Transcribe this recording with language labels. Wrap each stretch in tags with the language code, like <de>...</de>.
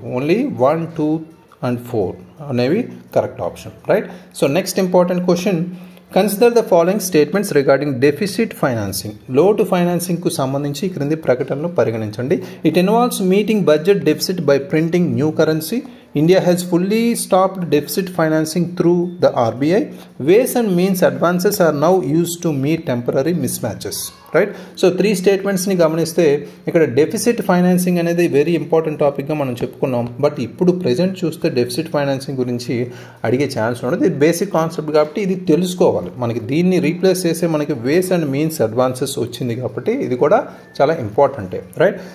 <en>Only 1, 2 and 4 అనేవి correct option. Right. So next important question, consider the following statements regarding deficit financing.</en> <te>లోటు ఫైనాన్సింగ్కు సంబంధించి క్రింది ప్రకటనలు పరిగణించండి.</te> <en>It involves meeting budget deficit by printing new currency. India has fully stopped deficit financing through the RBI. Ways and means advances are now used to meet temporary mismatches. Right.</en> <te>So 3 స్టేట్మెంట్స్ని గమనిస్తే ఇక్కడ deficit financing అనేది very important టాపిక్గా మనం చెప్పుకున్నాం. But ఇప్పుడు present చూస్తే deficit financing గురించి అడిగే ఛాన్స్ ఉండదు. ఇది బేసిక్ కాన్సెప్ట్ కాబట్టి ఇది తెలుసుకోవాలి. మనకి దీన్ని రీప్లేస్ చేసే మనకి వేస్ అండ్ మీన్స్ అడ్వాన్సెస్ వచ్చింది కాబట్టి ఇది కూడా చాలా ఇంపార్టెంటే. రైట్.</te>